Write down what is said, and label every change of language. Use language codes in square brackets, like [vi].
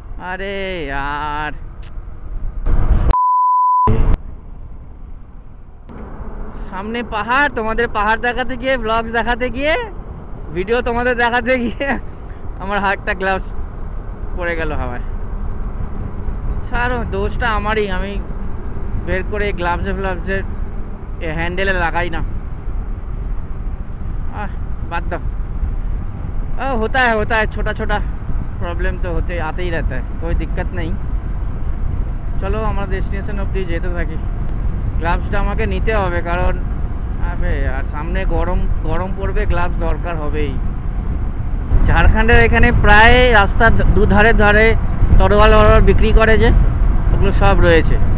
[bn] আরে আর সামনে পাহাড়, তোমাদের পাহাড় দেখাতে গিয়ে, ব্লগস দেখাতে গিয়ে, ভিডিও তোমাদের দেখাতে গিয়ে আমার হাতটা গ্লাভস পড়ে গেল হাওয়ায়। ছাড়ো, দোষটা আমারই, আমি বের করে গ্লাভসের হ্যান্ডেলে লাগাই না। [hi] बात दो, होता है छोटा छोटा प्रॉब्लम तो आते ही रहता है, कोई दिक्कत नहीं। चलो [bn] আমরা ডেস্টিনেশন অবধি যেতে থাকি। গ্লাভসটা আমাকে নিতে হবে, কারণ আবে আর সামনে গরম পড়বে, গ্লাভস দরকার হবেই। ঝাড়খণ্ডের এখানে প্রায় রাস্তার দুধারে তরোয়াল বিক্রি করে, যে ওগুলো সব রয়েছে।